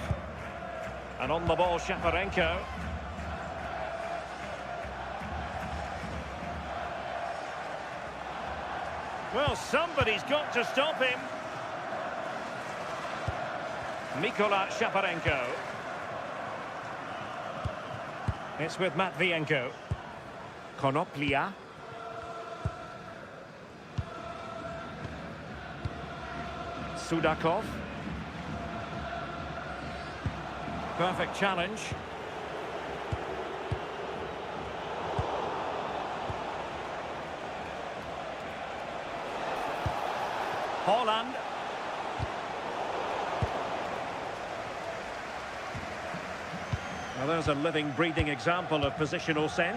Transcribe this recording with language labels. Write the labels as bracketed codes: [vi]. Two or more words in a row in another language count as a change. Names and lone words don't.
[en] And on the ball, Shaparenko. Well, somebody's got to stop him. Mikola Shaparenko. It's with Matvienko. Konoplia. Sudakov. Perfect challenge. Holland. Well, there's a living, breathing example of positional sense.